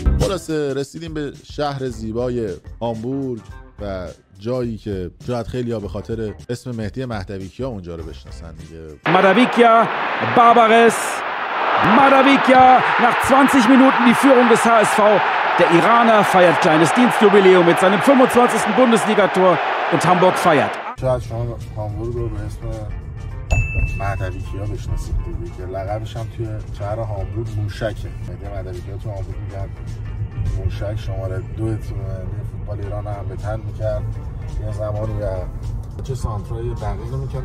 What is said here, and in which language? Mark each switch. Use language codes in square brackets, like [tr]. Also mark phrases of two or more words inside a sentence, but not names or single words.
[fa] خلاصه رسیدیم به شهر زیبای هامبورگ و جایی که شاید خیلی ها به خاطر اسم مهدی مهدویکیا اونجا رو بشناسن دیگه. [de] Madavikia, Barbares, Madavikia, nach 20 Minuten die Führung des HSV. Der Iraner feiert kleines Dienstjubiläum mit seinem 25. Bundesligator und Hamburg feiert. [fa] شاید شما هامبورگ رو به اسم مهدویکیا بشناسید دیگه که لقبش هم توی شهر هامبورگ موشکه. مهدی مهدویکیا تو هامبورگ میگن موشک، شماره 2 تیم فوتبال ایران هم به تن میکرد یه زمانی و چه سانترای دقیق میکرد.